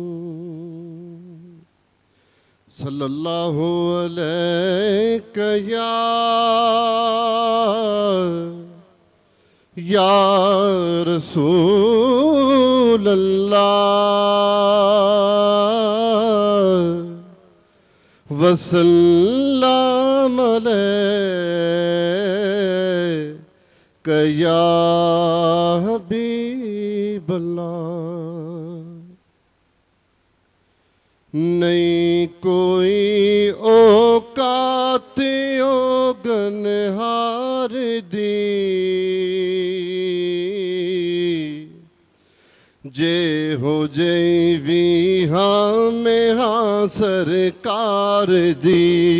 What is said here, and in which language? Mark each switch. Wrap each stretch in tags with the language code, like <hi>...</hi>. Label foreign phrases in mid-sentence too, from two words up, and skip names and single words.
<ar>صلى الله عليه يا رسول الله وسلم عليك يا حبيب الله.</ar> <pa>ਨਹੀਂ ਕੋਈ ਔਕਾਤ ਗਨਹਾਰ ਦੀ ਜੇ ਹੋ ਜੈਵੀ ਹਾਂ ਮੇਂ ਹਾਂ ਸਰਕਾਰ ਦੀ।</pa>